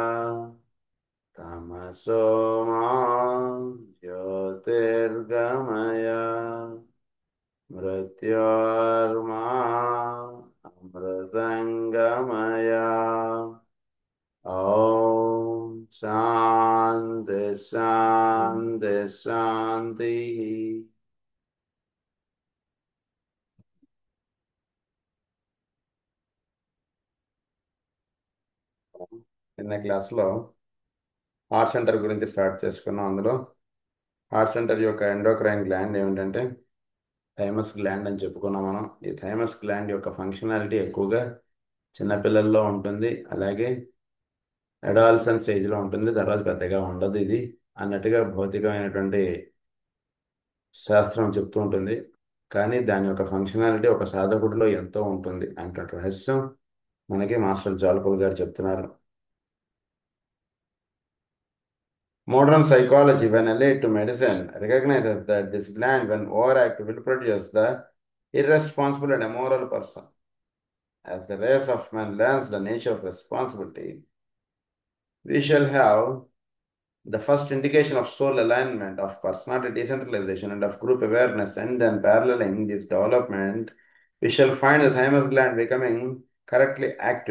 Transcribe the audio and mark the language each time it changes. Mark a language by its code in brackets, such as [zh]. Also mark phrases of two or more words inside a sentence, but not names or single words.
[sa] तमसो मा ज्योतिर्गमय मृत्योर्मा अमृतङ्गमय ॐ शान्ति शान्ति शान्तिः [te] నిన్న క్లాస్లో [en] heart center [te] గురించి స్టార్ట్ చేసుకున్నాం. అందులో [en] heart center [te] యొక్క [en] endocrine gland [te] ఏమిటంటే [en] thymus gland [te] అని చెప్పుకున్నాం మనం. ఈ [en] thymus gland [te] యొక్క ఫంక్షనాలిటీ ఎక్కువగా చిన్నపిల్లల్లో ఉంటుంది, అలాగే [en] adolescence ageలో [te] ఉంటుంది, తర్వాత పెద్దగా ఉండదు ఇది అన్నట్టుగా భౌతికమైనటువంటి శాస్త్రం చెప్తూ ఉంటుంది. కానీ దాని యొక్క ఫంక్షనాలిటీ ఒక సాధకుడిలో ఎంతో ఉంటుంది అంటే రహస్యం మనకి మాస్టర్ జాలకులు గారు చెప్తున్నారు. [en] Modern psychology, when allied to medicine, recognizes that this gland, when overactive, will produce the irresponsible and immoral person. As the race of man learns the nature of responsibility, we shall have the first indication of soul alignment, of personality decentralization, and of group awareness, and then paralleling this development, we shall find the thymus gland becoming correctly active.